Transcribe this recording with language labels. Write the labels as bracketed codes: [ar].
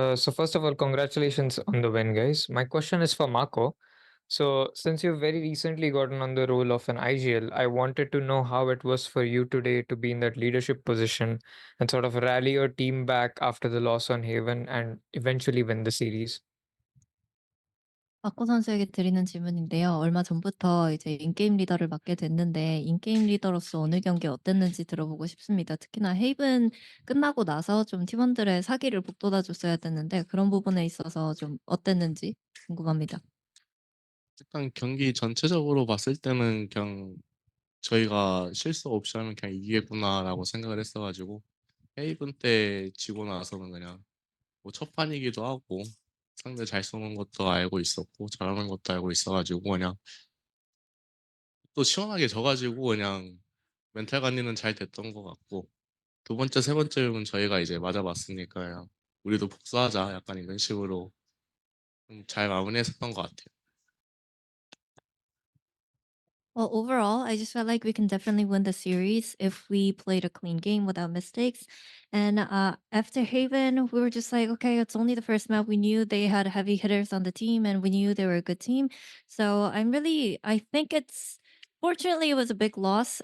[en] So first of all, congratulations on the win, guys. My question is for Marco. So since you've very recently gotten on the role of an IGL, I wanted to know how it was for you today to be in that leadership position and sort of rally your team back after the loss on Haven and eventually win the series. [ko] 마코 선수에게 드리는 질문인데요. 얼마 전부터 이제 인게임 리더를 맡게 됐는데 인게임 리더로서 오늘 경기 어땠는지 들어보고 싶습니다. 특히나 헤이븐 끝나고 나서 좀 팀원들의 사기를 북돋아 줬어야 됐는데 그런 부분에 있어서 좀 어땠는지 궁금합니다. 일단 경기 전체적으로 봤을 때는 그냥 저희가 실수 없이 하면 그냥 이기겠구나라고 생각을 했어가지고 헤이븐 때 지고 나서는 그냥 뭐 첫 판이기도 하고 상대 잘 쏘는 것도 알고 있었고 잘하는 것도 알고 있어가지고 그냥 또 시원하게 져가지고 그냥 멘탈 관리는 잘 됐던 것 같고 두 번째, 세 번째는 저희가 이제 맞아봤으니까 그냥 우리도 복수하자 약간 이런 식으로 잘 마무리했었던 것 같아요. [en] Well, overall, I just felt like we can definitely win the series if we played a clean game without mistakes. And after Haven, we were just like, okay, it's only the first map. We knew they had heavy hitters on the team and we knew they were a good team. So I think fortunately, it was a big loss.